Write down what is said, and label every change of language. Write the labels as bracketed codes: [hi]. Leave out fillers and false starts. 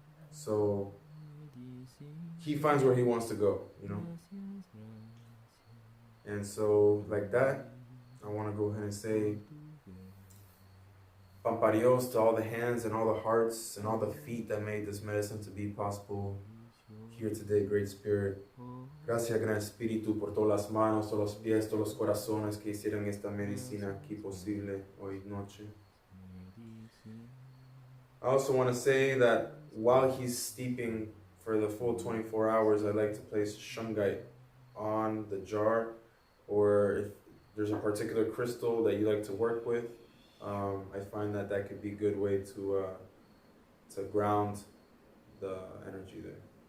[en] So he finds where he wants to go, you know? And so like that, I want to go ahead and say Pamparios to all the hands and all the hearts and all the feet that made this medicine to be possible here today, Great Spirit. [es] Gracias, Gran Espíritu, por todas las manos, todos los pies, todos los corazones que hicieron esta medicina aquí posible hoy noche. [en] I also want to say that while he's steeping for the full 24 hours, I like to place shungite on the jar, or if there's a particular crystal that you like to work with, I find that that could be a good way to ground the energy there.